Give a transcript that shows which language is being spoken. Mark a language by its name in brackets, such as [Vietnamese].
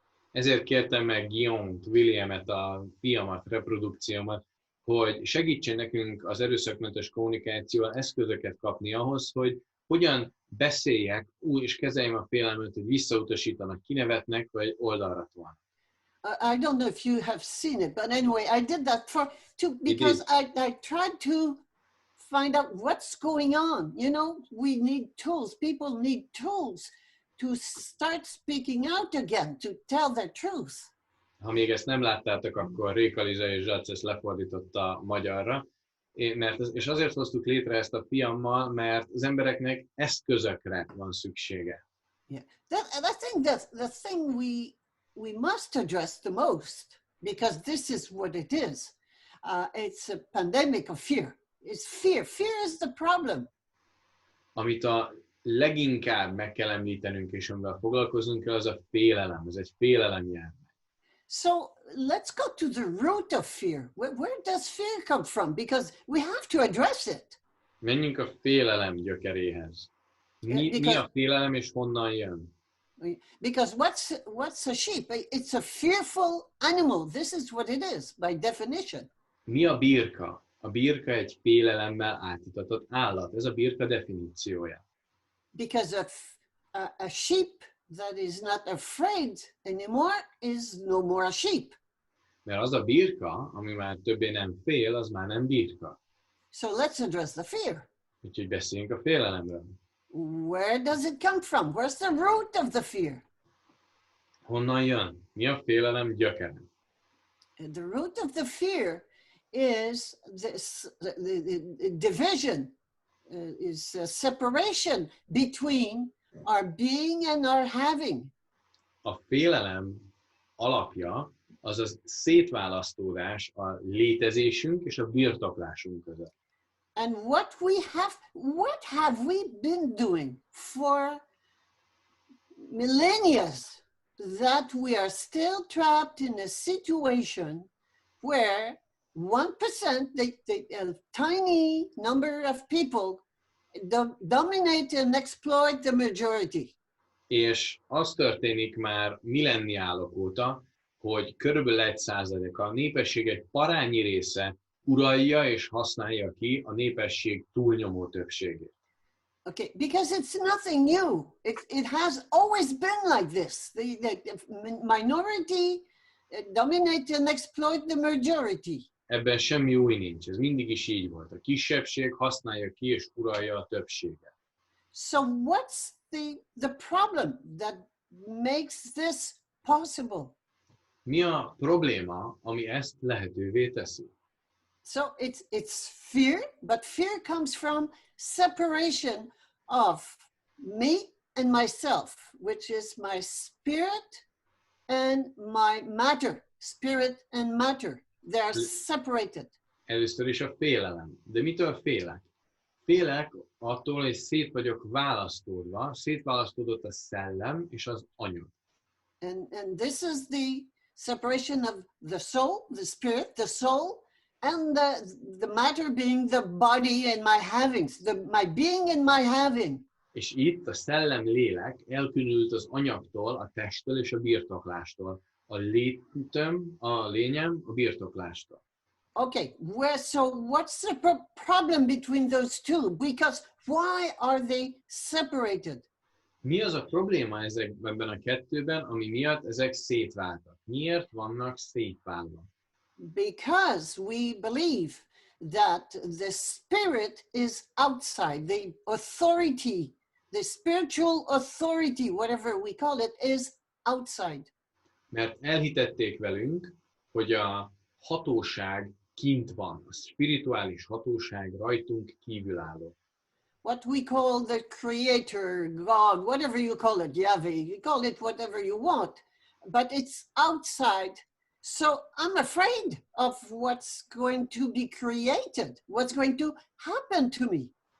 [Hungarian] Ezért kértem meg Guillaume-t, Williamet, a fiamat, reprodukciómat, hogy segítsen nekünk az erőszakmentes kommunikációval eszközöket kapni ahhoz, hogy hogyan beszéljek és kezeljem a félelmet, hogy visszautasítanak, kinevetnek, vagy oldalra tolnak. [English] I don't know if you have seen it, but anyway, I did that because I tried to find out what's going on. You know, we need tools. People need tools to start speaking out again, to tell their truth. [Hungarian] Ha még ezt nem láttátok, akkor Réka Liza és Zsac ezt lefordította magyarra. És azért hoztuk létre ezt a fiammal, mert az embereknek eszközökre van szüksége. [English] Yeah, the thing we must address the most, because this is what it is. It's a pandemic of fear. It's fear. Fear is the problem. [Hungarian] Amit a leginkább meg kell említenünk, és amivel foglalkoznunk kell, az a félelem. Ez egy félelemjárvány. [English] So let's go to the root of fear. Where does fear come from? Because we have to address it. [Hungarian] Menjünk a félelem gyökeréhez. Mi a félelem, és honnan jön? [English] Because what's a sheep? It's a fearful animal. This is what it is by definition. [Hungarian] Mi a birka? A birka egy félelemmel átitatott állat. Ez a birka definíciója. [English] Because a sheep that is not afraid anymore is no more a sheep. [Hungarian] Mert az a birka, ami már többé nem fél, az már nem birka. [English] So let's address the fear. [Hungarian] Úgyhogy beszéljünk a félelemről. [English] Where does it come from? Where's the root of the fear? [Hungarian] Honnan jön? Mi a félelem gyökere? [English] The root of the fear is the division, is a separation between our being and our having. [Hungarian] A félelem alapja az a szétválasztódás a létezésünk és a birtoklásunk között. [English] And what have we been doing for millennia that we are still trapped in a situation where 1%, a tiny number of people dominate and exploit the majority. [Hungarian] És az történik már millenniálok óta, hogy körülbelül 1%, a népesség egy parányi része uralja és használja ki a népesség túlnyomó többségét. [English] Okay, because it's nothing new. It has always been like this. The minority dominate and exploit the majority. [Hungarian] Ebben semmi új nincs, ez mindig is így volt. A kisebbség használja ki és uralja a többséget. [English] So what's the problem that makes this possible? [Hungarian] Mi a probléma, ami ezt lehetővé teszi? [English] So it's fear, but fear comes from separation of me and myself, which is my spirit and my matter. Spirit and matter, they are separated. [Hungarian] Először is a félelem. De mitől félek? Félek attól, hogy szét vagyok választódva, szétválasztódott a szellem és az anyag. [English] And this is the separation of the soul, the spirit, the soul, and the matter being the body and my havings, my being and my having. [Hungarian] És itt a szellem lélek elkülönült az anyagtól, a testtől és a birtoklástól. A létem, a lényem a birtoklástól. [English] Okay, so what's the problem between those two? Because why are they separated? [Hungarian] Mi az a probléma ebben a kettőben, ami miatt ezek szétváltak? Miért vannak szétválva? [English] Because we believe that the spirit is outside, the authority, the spiritual authority, whatever we call it, is outside. [Hungarian] Mert elhitették velünk, hogy a hatóság kint van, a spirituális hatóság rajtunk kívülálló. [English] What we call the creator, God, whatever you call it, Yahweh, you call it whatever you want, but it's outside. So I'm afraid of what's going to be created, what's going to happen to me.